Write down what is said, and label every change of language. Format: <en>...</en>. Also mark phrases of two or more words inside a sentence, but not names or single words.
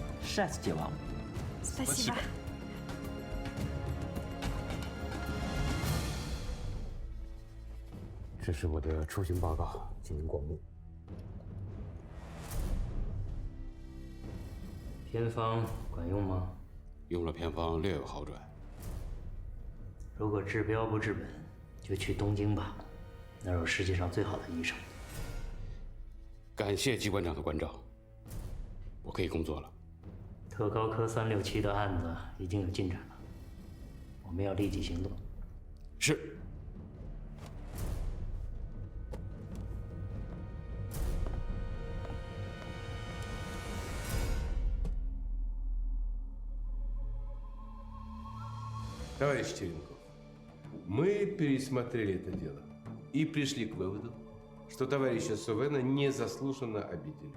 <ru>Счастья вам. Спасибо.</ru> <zh>这是我的出行报告，请您过目。偏方管用吗？用了偏方略有好转。如果治标不治本，就去东京吧，那儿有世界上最好的医生。感谢机关长的关照，我可以工作了。特高科367的案子已经有进展了，我们要立即行动。是。</zh> <ru>Товарищ Теренков, мы пересмотрели это дело и пришли к выводу, что товарища Сувена незаслуженно обидели.</ru>